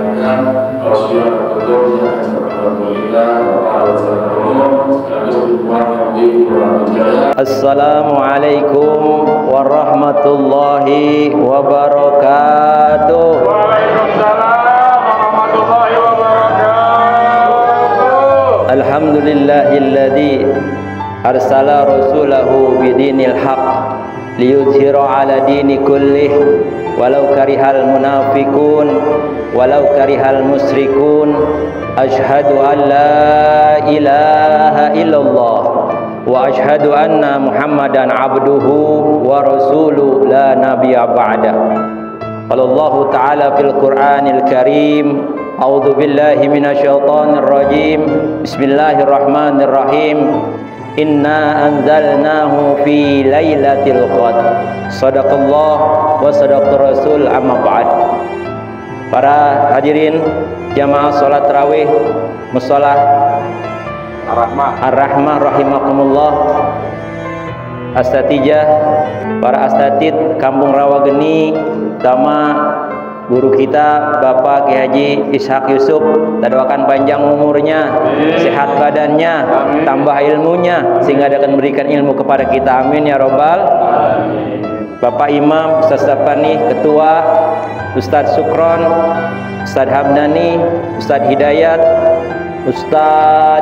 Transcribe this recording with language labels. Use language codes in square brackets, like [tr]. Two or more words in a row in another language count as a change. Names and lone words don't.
[id] Kalau sudah tertutup, saya akan membantu kita. [ar] السلام عليكم ورحمة الله وبركاته. وعليكم السلام ورحمة الله وبركاته. الحمد لله الذي أرسل رسوله بدين الحق ليظهره على الدين كله ولو كره المنافقون ولو كره المشركون. أشهد أن لا إله إلا الله وأشهد أن محمدا عبده ورسوله لا نبي بعد. قال الله تعالى في القرآن الكريم، أعوذ بالله من الشيطان الرجيم. بسم الله الرحمن الرحيم. إنا أنزلناه في ليلة القدر. صدق الله وصدق الرسول، أما بعد. [id] Para hadirin jamaah salat tarawih mushola Ar-Rahmah rahimakumullah, asatijah, para asatid Kampung Rawageni, sama guru kita Bapak Ki Haji Ishak Yusuf, kita doakan panjang umurnya, sehat badannya, tambah ilmunya, sehingga dia akan memberikan ilmu kepada kita, [ar] آمين يا رب. [id] Bapak Imam, Ustaz Sapani, Ketua, Ustaz Sukron, Ustaz Hamdani, Ustaz Hidayat, Ustaz